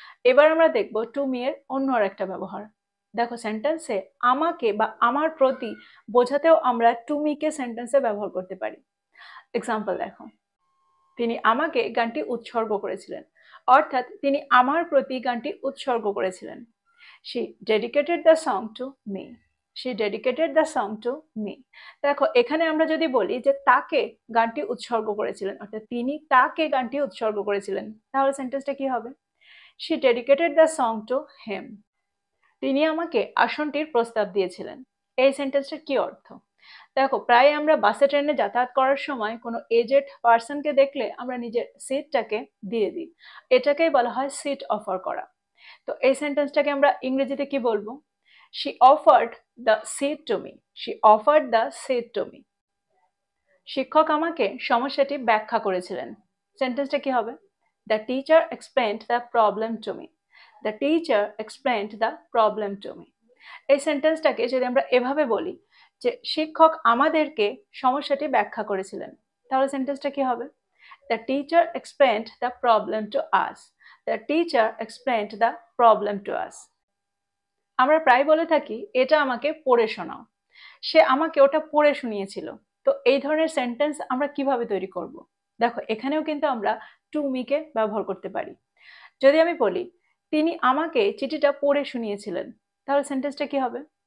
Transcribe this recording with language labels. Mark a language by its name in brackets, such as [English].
[Bangla] এবার আমরা দেখব টু মি এর অন্য আর একটা ব্যবহার। দেখো, সেন্টেন্সে আমাকে বা আমার প্রতি বোঝাতেও আমরা টু মি কে সেন্টেন্সে ব্যবহার করতে পারি। এক্সাম্পল দেখো, তিনি আমাকে গানটি উৎসর্গ করেছিলেন, অর্থাৎ তিনি আমার প্রতি গানটি উৎসর্গ করেছিলেন। [English] She dedicated the song to me. She dedicated the song to me. [Bangla] দেখো, এখানে আমরা যদি বলি যে তাকে গানটি উৎসর্গ করেছিলেন, অর্থাৎ তিনি তাকে গানটি উৎসর্গ করেছিলেন, তাহলে সেন্টেন্সটা কি হবে? [English] She dedicated the song to him. [Bangla] তিনি আমাকে আসনটির প্রস্তাব দিয়েছিলেন। এই সেন্টেন্সটার কি অর্থ? দেখো, প্রায় আমরা বাসে ট্রেনে যাতায়াত করার সময় কোনো এজেড পার্সনকে দেখলে আমরা নিজের সিটটাকে দিয়ে দিই, এটাকেই বলা হয় সিট অফার করা। তো এই সেন্টেন্সটাকে আমরা ইংরেজিতে কি বলবো? [English] She offered the seat to me. She offered the seat to me. [Bangla] শিক্ষক আমাকে সমস্যাটি ব্যাখ্যা করেছিলেন। সেন্টেন্সটা কি হবে? [English] The teacher explained the problem to me. The teacher explained the problem to me. [Bangla] এই সেন্টেন্সটাকে যদি আমরা এভাবে বলি যে শিক্ষক আমাদেরকে সমস্যাটি ব্যাখ্যা করেছিলেন, তাহলে সেন্টেন্সটা কি হবে? [English] The teacher explained the problem to us. The teacher explained the problem to us. [Bangla] আমরা প্রায় বলে থাকি এটা আমাকে পড়ে শোনাও, সে আমাকে ওটা পড়ে শুনিয়েছিল। তো এই ধরনের সেন্টেন্স আমরা কিভাবে তৈরি করব? দেখো, এখানেও কিন্তু আমরা টু মি কে ব্যবহার করতে পারি। যদি আমি বলি তিনি আমাকে চিঠিটা পড়ে শুনিয়েছিলেন, তাহলে সেন্টেন্সটা কি হবে?